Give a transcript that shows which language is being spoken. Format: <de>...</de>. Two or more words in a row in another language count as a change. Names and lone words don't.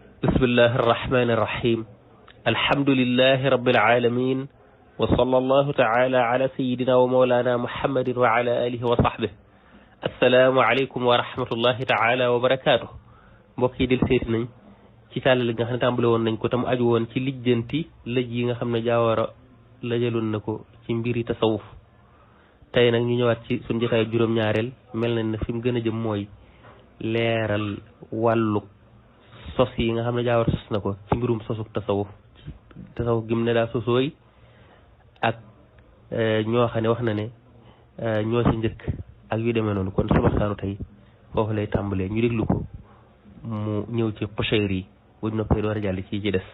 <ar>بسم الله الرحمن الرحيم الحمد لله رب العالمين وصلى الله تعالى على سيدنا ومولانا محمد وعلى آله وصحبه السلام عليكم ورحمة الله تعالى وبركاته</ar> <wo>mbokk yi del seeti nañ ci tàllal nga xam ne tàmbale woon nañ ko tam aju woon ci lijjanti lëj yi nga xam ne jaawara lëjaloon na ko ci mbiri tasawuf tey nag ñu ñëwaat ci suñu jotaay juróom-ñaareel mel na ne fi mu gën a jëm mooy leeral wàllu sos yi nga xam ne jaawara sos na ko ci mbirum sosuk tasawuf gim ne daa sosooy ak ñoo xam ne wax na ne ñoo ci njëkk ak yu demee noonu kon sama waxtaanu tey foofu lay tàmbalee ñu déglu ko mu ñëw ci Qushayri bu ñu noppee door a jàll ci des</wo>